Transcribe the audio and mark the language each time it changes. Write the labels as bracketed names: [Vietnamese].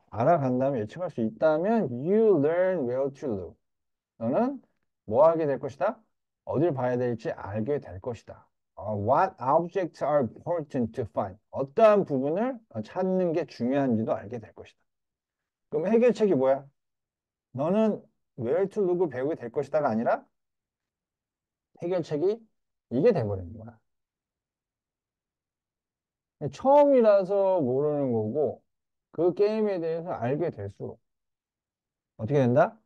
[Korean] 알아간다면 예측할 수 있다면 [English] you learn where to look. [Korean] 너는 뭐 하게 될 것이다? 어딜 봐야 될지 알게 될 것이다. [English] What objects are important to find? [Korean] 어떠한 부분을 찾는 게 중요한지도 알게 될 것이다. 그럼 해결책이 뭐야? 너는 [English] where to look [Korean] 을 배우게 될 것이다가 아니라 해결책이 이게 돼버리는 거야. 처음이라서 모르는 거고 그 게임에 대해서 알게 될수록 어떻게 된다?